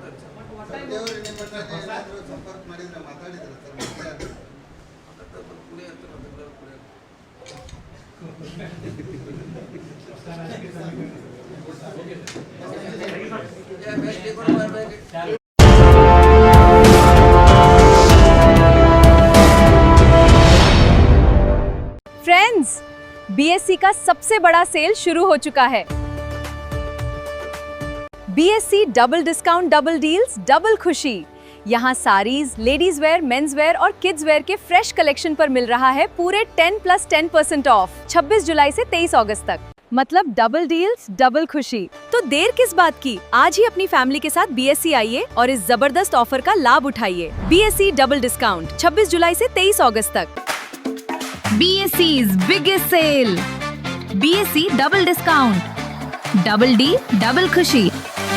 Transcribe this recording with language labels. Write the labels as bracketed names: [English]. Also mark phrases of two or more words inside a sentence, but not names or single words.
[Kannada] ಸದ್ಯವ್ರು ನಿಮ್ಮ ಹತ್ರ ಏನಾದ್ರು ಸಂಪರ್ಕ ಮಾಡಿದ್ರೆ ಮಾತಾಡಿದ್ರೆ ಸರ್ ಕುಡಿ ಇರ್ತಾರೆ ಬೆಂಗಳೂರು ಕುಡಿ [Hindi] फ्रेंड्स, बीएससी का सबसे बड़ा सेल शुरू हो चुका है। [English] BSC double discount, double deals, double खुशी। [Hindi] यहाँ साड़ीज, [English] ladies wear, mens wear [Hindi] और [English] kids wear [Hindi] के [English] fresh collection [Hindi] पर मिल रहा है पूरे 10+10% ऑफ 26 जुलाई से 23 अगस्त तक। मतलब [English] double deals, [Hindi] डबल खुशी। तो देर किस बात की, आज ही अपनी फैमिली के साथ बीएससी आइए और इस जबरदस्त ऑफर का लाभ उठाइए। [English] BSC double discount [Hindi] 26 जुलाई से 23 अगस्त तक। [English] BSC's biggest sale. BSC double discount. Double D, double खुशी.